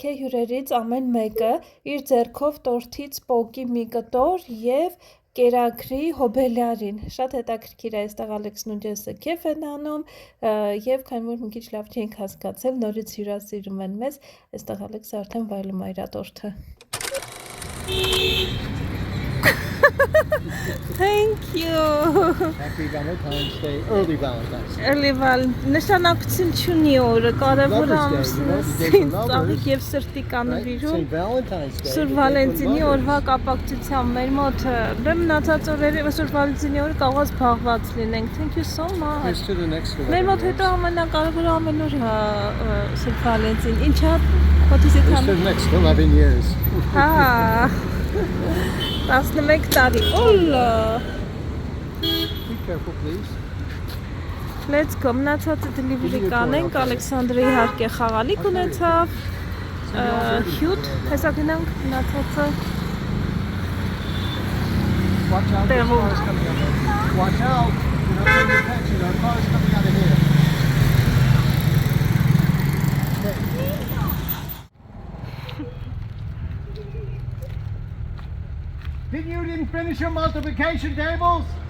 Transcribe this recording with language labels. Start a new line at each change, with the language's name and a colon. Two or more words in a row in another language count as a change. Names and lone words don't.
Armenian: է հյուրերից ամեն մեկը իր ձեռքով տորթից պոկի մի կտոր եւ կերակրի հոբելյարին։ Շատ հետաքրքիր է այստեղ Ալեքսն ու Ջեսը քեֆ են անում եւ քանի որ մի քիչ լավ չենք հասկացել, նորից հյուրասիրում են մեզ, այստեղ Ալեքսը արդեն վայելում է իր տորթը։
English: Thank you. Happy Valentine's Day. Early Valentine's Day.
Armenian: Էլի նշանակություն չունի օրը, կարևոր
English: Lovers Day,
Armenian: ամսն է,
English: you know, the day for
Armenian: ինձ
English: lovers.
Armenian: ծաղիկ եւ սրտի
English: Right?
Armenian: կանվիրում։
English: St. Valentine's Day.
Armenian: Սուր
English: the day for
Armenian: Վալենտինի
English: lovers.
Armenian: օրվա կապակցությամբ մեր մոտ դեմ մնացած օրերի Սուր Վալենտինի օրը կարող է զբաղված լինենք։
English: Thank you so much։ Here's to the next one.
Armenian: Մեր մոտ հետո ամենակարևորը ամեն օր է Սուր Վալենտին։ Ինչա
English: what is it? Here's to the next 11 years.
Armenian: Հա։ 11 տարի։ Օլա։
English: Be careful, please. Let's go,
Armenian: մնացածը delivery կանենք, Ալեքսանդրը իհարկե խաղալիք ունեցավ, հյութ, հեսա գնանք մնացածը
English: Watch out, there's Terrible. cars coming out of here. Watch out. You're not paying attention. There are cars coming out of here. You didn't finish your multiplication tables?